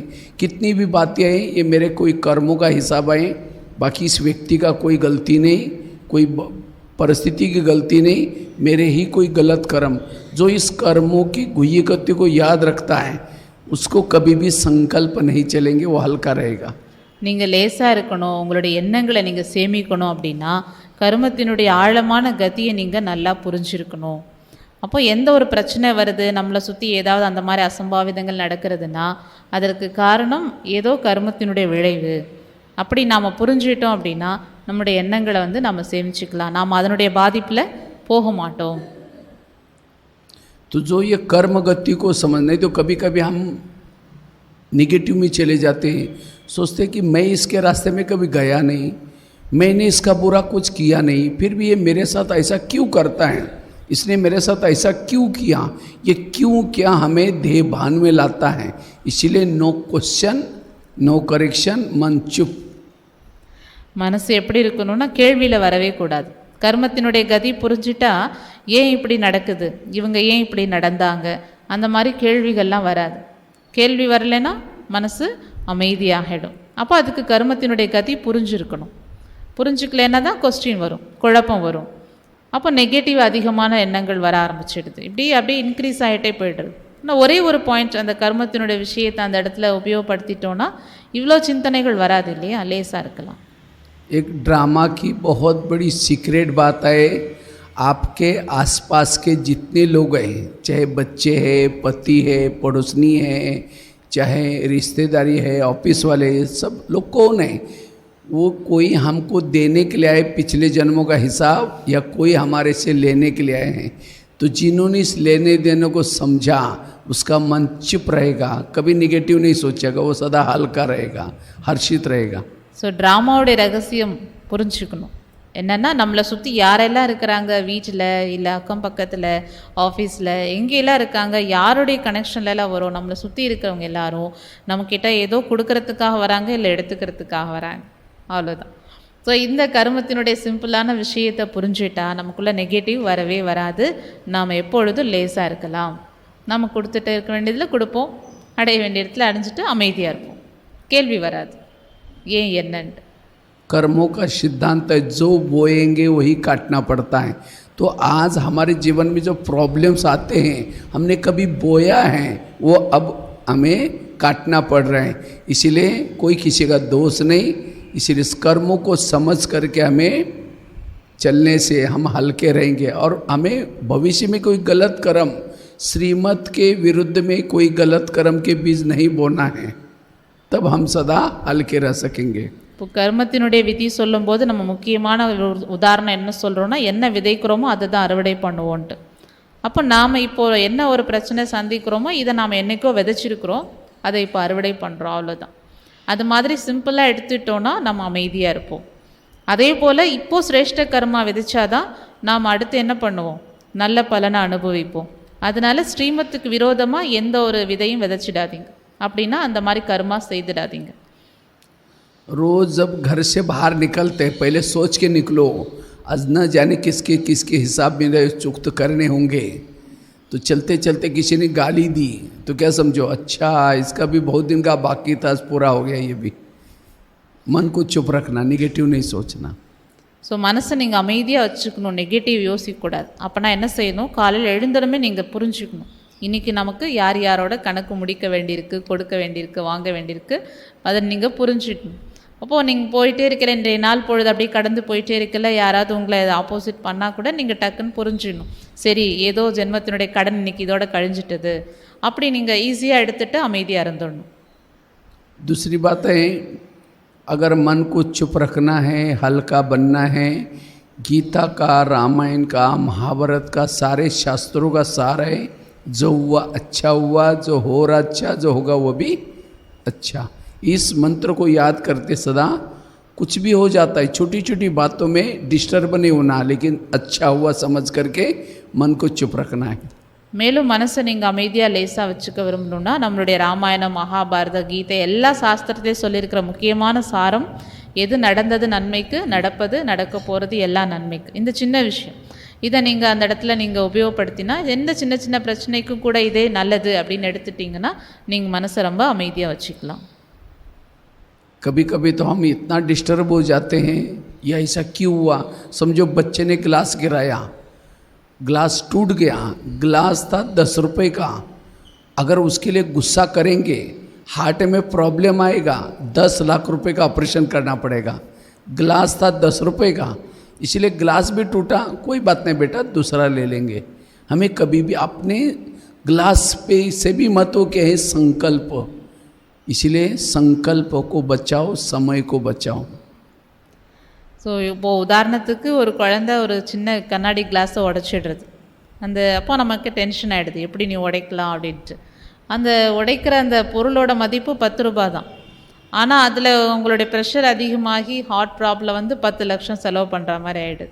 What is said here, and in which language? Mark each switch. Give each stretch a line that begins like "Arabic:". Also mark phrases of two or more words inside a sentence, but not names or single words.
Hindi: कितनी भी बातें हैं, ये मेरे कोई कर्मों का हिसाब है, बाकी इस व्यक्ति का कोई गलती नहीं, कोई परिस्थिति की गलती नहीं, मेरे ही कोई गलत कर्म. जो इस कर्मों की गुह्य गति को याद रखता है उसको कभी भी संकल्प नहीं चलेंगे, वो हल्का रहेगा.
Tamil: நீங்கள் லேசாக இருக்கணும், உங்களுடைய எண்ணங்களை நீங்கள் சேமிக்கணும் அப்படின்னா கர்மத்தினுடைய ஆழமான கதியை நீங்கள் நல்லா புரிஞ்சிருக்கணும். அப்போ எந்த ஒரு பிரச்சனை வருது, நம்மளை சுற்றி ஏதாவது அந்த மாதிரி அசம்பாவிதங்கள் நடக்கிறதுனா அதற்கு காரணம் ஏதோ கர்மத்தினுடைய விளைவு. அப்படி நாம் புரிஞ்சுக்கிட்டோம் அப்படின்னா நம்முடைய எண்ணங்களை நம்ம சேமிச்சுக்கலாம், நாம் அதனுடைய பாதிப்பில் போக மாட்டோம்.
Hindi: तो जो ये कर्म गति को समझ, नहीं तो कभी कभी हम निगेटिव में चले जाते हैं, सोचते हैं कि मैं इसके रास्ते में कभी गया नहीं, मैंने इसका बुरा कुछ किया नहीं, फिर भी ये मेरे साथ ऐसा क्यों करता है, इसने मेरे साथ ऐसा क्यों किया. ये क्यों क्या हमें देह भान में लाता है. इसीलिए
English: no question, no correction,
Hindi: मन चुप.
Tamil: மனசு எப்படி இருக்கணும்னா கேள்வியில் வரவே கூடாது. கர்மத்தினுடைய கதி புரிஞ்சிட்டா ஏன் இப்படி நடக்குது, இவங்க ஏன் இப்படி நடந்தாங்க, அந்த மாதிரி கேள்விகள்லாம் வராது. கேள்வி வரலைன்னா மனசு அமைதியாகிடும். அப்போ அதுக்கு கர்மத்தினுடைய கதி புரிஞ்சிருக்கணும். புரிஞ்சுக்கலன்னா தான் கொஸ்டின் வரும், குழப்பம் வரும். அப்போ நெகட்டிவ் அதிகமான எண்ணங்கள் வர ஆரம்பிச்சிடுது. அப்படியே இன்க்ரீஸ் ஆகிட்டே போய்டுறது. ஆனால் ஒரே ஒரு பாயிண்ட் அந்த கர்மத்தினுடைய விஷயத்தை அந்த இடத்துல உபயோகப்படுத்திட்டோன்னா இவ்வளோ சிந்தனைகள் வராது இல்லையா, லேசாக இருக்கலாம்.
Hindi: एक ड्रामा की बहुत बड़ी सीक्रेट बात है, आपके आसपास के जितने लोग हैं, चाहे बच्चे हैं, पति है, पड़ोसनी है, चाहे रिश्तेदारी है, ऑफिस वाले, सब लोग कौन है, वो कोई हमको देने के लिए आए पिछले जन्मों का हिसाब, या कोई हमारे से लेने के लिए आए हैं. तो जिन्होंने इस लेने देने को समझा उसका मन चुप रहेगा, कभी निगेटिव नहीं सोचेगा, वो सदा हल्का रहेगा, हर्षित रहेगा.
Tamil: ஸோ ட்ராமாவோடைய ரகசியம் புரிஞ்சுக்கணும். என்னென்னா நம்மளை சுற்றி யாரெல்லாம் இருக்கிறாங்க, வீட்டில் இல்லை அக்கம் பக்கத்தில், ஆஃபீஸில், எங்கெல்லாம் இருக்காங்க, யாருடைய கனெக்ஷன்லலாம் வரும், நம்மளை சுற்றி இருக்கிறவங்க எல்லாரும் நம்மக்கிட்ட ஏதோ கொடுக்கறதுக்காக வராங்க, இல்லை எடுத்துக்கிறதுக்காக வராங்க, அவ்வளோதான். ஸோ இந்த கர்மத்தினுடைய சிம்பிளான விஷயத்தை புரிஞ்சுட்டா நமக்குள்ளே நெகட்டிவ் வரவே வராது. நாம் எப்பொழுதும் லேசாக இருக்கலாம். நம்ம கொடுத்துட்டு இருக்க வேண்டியதில் கொடுப்போம், அடைய வேண்டிய இடத்துல அடைஞ்சிட்டு அமைதியாக இருப்போம். கேள்வி வராது ஏன் என்னன்ட்டு.
Hindi: कर्मों का सिद्धांत है, जो बोएंगे वही काटना पड़ता है. तो आज हमारे जीवन में जो प्रॉब्लम्स आते हैं, हमने कभी बोया है, वो अब हमें काटना पड़ रहा है. इसीलिए कोई किसी का दोष नहीं. इसीलिए इस कर्मों को समझ करके हमें चलने से हम हल्के रहेंगे. और हमें भविष्य में कोई गलत कर्म, श्रीमत के विरुद्ध में कोई गलत कर्म के बीज नहीं बोना है, तब हम सदा हल्के रह सकेंगे.
Tamil: இப்போ கர்மத்தினுடைய விதி சொல்லும்போது நம்ம முக்கியமான ஒரு உதாரணம் என்ன சொல்கிறோன்னா, என்ன விதைக்கிறோமோ அதை தான் அறுவடை பண்ணுவோன்ட்டு. அப்போ நாம் இப்போது என்ன ஒரு பிரச்சனை சந்திக்கிறோமோ இதை நாம் என்றைக்கோ விதைச்சிருக்கிறோம், அதை இப்போ அறுவடை பண்ணுறோம், அவ்வளோதான். அது மாதிரி சிம்பிளாக எடுத்துட்டோன்னா நம்ம அமைதியாக இருப்போம். அதே போல் இப்போது சிரேஷ்ட கர்மா விதைச்சாதான் நாம் அடுத்து என்ன பண்ணுவோம், நல்ல பலனை அனுபவிப்போம். அதனால ஸ்ரீமத்துக்கு விரோதமாக எந்த ஒரு விதையும் விதைச்சிடாதீங்க, அப்படின்னா அந்த மாதிரி கர்மா செய்திடாதீங்க.
Hindi: रोज़ जब घर से बाहर निकलते पहले सोच के निकलो, आज न जाने किसके किसके हिसाब में चुक्त करने होंगे. तो चलते चलते किसी ने गाली दी तो क्या समझो, अच्छा इसका भी बहुत दिन का बाकी था, पूरा हो गया. ये भी मन को चुप रखना, निगेटिव नहीं सोचना.
Tamil: ஸோ மனசை நீங்கள் அமைதியாக வச்சுக்கணும், நெகட்டிவ் யோசிக்கக்கூடாது. அப்போனா என்ன செய்யணும், காலையில் எழுந்ததுமே நீங்கள் புரிஞ்சுக்கணும், இன்றைக்கி நமக்கு யார் யாரோட கணக்கு முடிக்க வேண்டியிருக்கு, கொடுக்க வேண்டியிருக்கு, வாங்க வேண்டியிருக்கு, அதை நீங்கள் புரிஞ்சுக்கணும். அப்போது நீங்கள் போயிட்டே இருக்கல, இன்றைய நாள் பொழுது அப்படியே கடந்து போயிட்டே இருக்கல, யாராவது உங்களை ஆப்போசிட் பண்ணால் கூட நீங்கள் டக்குன்னு புரிஞ்சிடணும், சரி ஏதோ ஜென்மத்தினுடைய கடன் இன்றைக்கி இதோட கழிஞ்சிட்டது, அப்படி நீங்கள் ஈஸியாக எடுத்துகிட்டு அமைதியாக இருந்துடணும்.
Hindi: दूसरी बात है, अगर मन को चुप रखना है, हल्का बनना है, गीता का, रामायण का, महाभारत का, सारे शास्त्रों का सार है, जो हुआ अच्छा हुआ, जो हो रहा अच्छा, जो होगा वो भी अच्छा. इस मंत्र को याद करते सदा कुछ भी हो जाता है, छोटी छोटी बातों में डिस्टर्ब नहीं होना, लेकिन अच्छा हुआ समझ करके मन को चुप रखना है.
Tamil: மேலும் மனசை நீங்கள் அமைதியாக லேசாக வச்சுக்க விரும்பணுன்னா நம்மளுடைய ராமாயணம், மகாபாரத, கீதை எல்லா சாஸ்திரத்தையும் சொல்லியிருக்கிற முக்கியமான சாரம் எது நடந்தது நன்மைக்கு, நடப்பது நடக்க போகிறது எல்லாம் நன்மைக்கு. இந்த சின்ன விஷயம் இதை நீங்கள் அந்த இடத்துல நீங்கள் உபயோகப்படுத்தினா எந்த சின்ன சின்ன பிரச்சனைக்கும் கூட இதே நல்லது அப்படின்னு எடுத்துட்டிங்கன்னா நீங்கள் மனசை ரொம்ப அமைதியாக வச்சுக்கலாம்.
Hindi: कभी कभी तो हम इतना डिस्टर्ब हो जाते हैं, या ऐसा क्यों हुआ, समझो बच्चे ने गिलास गिराया, गिलास टूट गया, गिलास था 10 रुपये का, अगर उसके लिए गुस्सा करेंगे हार्ट में प्रॉब्लम आएगा, 10 लाख रुपए का ऑपरेशन करना पड़ेगा. गिलास था 10 रुपये का, इसलिए गिलास भी टूटा, कोई बात नहीं बेटा दूसरा ले लेंगे. हमें कभी भी अपने गिलास पे से भी मत हो के है संकल्प, इसलिए संकल्प को बचाओ, समय को बचाओ.
Tamil: ஸோ இப்போது உதாரணத்துக்கு ஒரு குழந்தை ஒரு சின்ன கண்ணாடி கிளாஸை உடைச்சிடுறது, அப்போ நமக்கு டென்ஷன் ஆகிடுது, எப்படி நீ உடைக்கலாம் அப்படின்ட்டு. அந்த உடைக்கிற அந்த பொருளோட மதிப்பு 10 ரூபாய் தான். ஆனால் அதில் உங்களுடைய ப்ரெஷர் அதிகமாகி
English: heart problem
Tamil: வந்து 10 லட்சம் செலவு பண்ணுற மாதிரி ஆகிடுது.